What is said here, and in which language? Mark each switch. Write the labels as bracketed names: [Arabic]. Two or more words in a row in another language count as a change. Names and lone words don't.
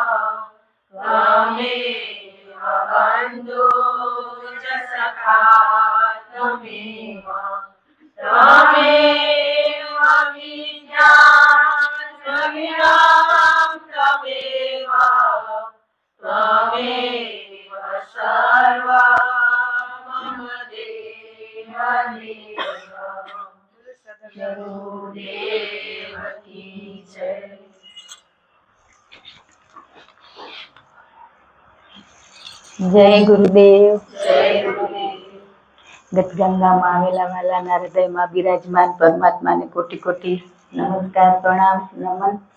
[Sanskrit] बन्धु च सखा त्वमेव विद्या त्वमेव सर्वं मम देवदेव। [Hindi] गुरुदेव की जय। [Gujarati] જય ગુરુદેવ. જય ગુરુદેવ. ગતગંગામાં આવેલા વાલાના હૃદયમાં બિરાજમાન પરમાત્માને કોટી કોટી નમસ્કાર, પ્રણામ, નમન.